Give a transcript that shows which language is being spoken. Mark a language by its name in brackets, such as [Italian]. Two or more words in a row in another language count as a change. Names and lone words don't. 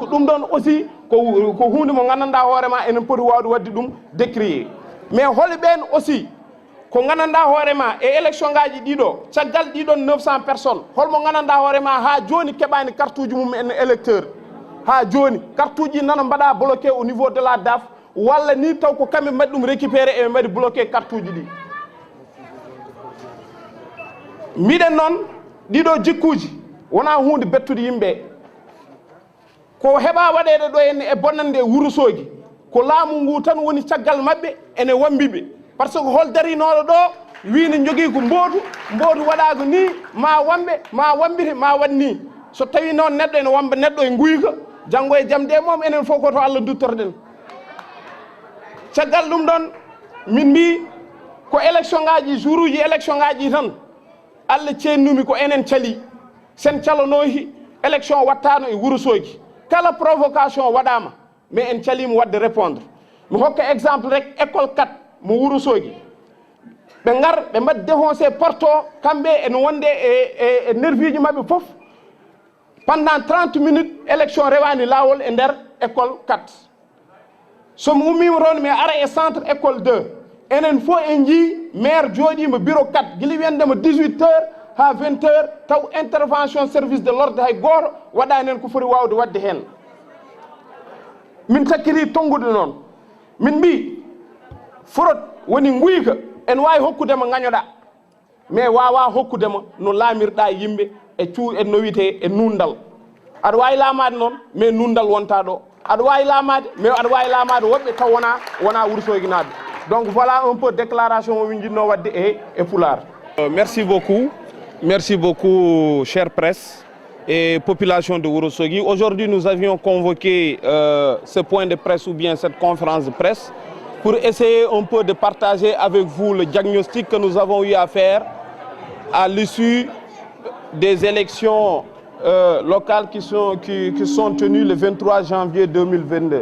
[Fula] ɗum ɗon aussi ko hunde mo gandanɗa hoorema enen poti wawde wadde ɗum [French] décrier mais [Fula] holi ɓen aussi ko gandanɗa hoorema e élection ngaji ɗiɗo caggal ɗiɗon 900 personnes holmo gandanɗa hoorema ha joni keɓani carte uji mum en électeur ha joni carte uji nana mbaɗa bloqué [French] au niveau de la DAF [Fula] walla ni taw ko kamɓe mbaɗi ɗum récupéré eɓe mbaɗi bloqué carte uji ɗi miɗen noon ɗiɗo jikkuji wona hunde bettude yimɓe ko heɓa waɗede ɗo henne e bonnande Wourossogui ko laamu ngu tan woni caggal mabɓe ene wambiɓe [French] par ce que [Fula] hol darinoɗo ɗo wi ne jogui ko mboodu waɗago ni ma wamɓe ma wambite ma wat ni so tawi noon neɗɗo ene wamba neɗɗo e guyka janggo e jaam de moom enen fof koto Allah duttorɗen caggal ɗum ɗon min mbi ko élection ngaji jour uji élection ngaji tan Allah ceennumi ko enen cali sen calanohi élection wattano e Wourossogui kala provocation waɗama mais en calima wadde répondre mi hokka exemple rek école 4 mo Wourossogui ɓe gar ɓe mbaɗi [French] défoncé porte [Fula] o kamɓe ene wonde e nerviji mabɓe foof [French] pendant 30 minutes [Fula] élection rewani lawol e nder école 4 somi ummima toon mi ara e [French] centre école [Fula] 2 enen fof en jii maire jooɗima bureau 4 guila wiyandema 18 heures ha 20 heures taw [French] intervention service de l'ordre [Fula] hay goto waɗani hen ko foti wawde wadde hen min takkiri tongude noon min mbi fraude woni guyka en wawi hokkudema gañoɗa mais wawa hokkudema no laamirɗa yimɓe e no wiyete e nundal aɗa wawi laamade noon mais nundal wonta ɗo aɗa wawi laamade mais aɗa wawi laamade woɓɓe taw wona Wourossogui naɓe [French] donc voilà un peu déclaration [Fula] mo min jinno wadde e Pulaar. [French] Merci beaucoup chère presse et population de Wourossogui. Aujourd'hui nous avions convoqué ce point de presse ou bien cette conférence de presse pour essayer un peu de partager avec vous le diagnostic que nous avons eu à faire à l'issue des élections locales qui sont tenues le 23 janvier 2022.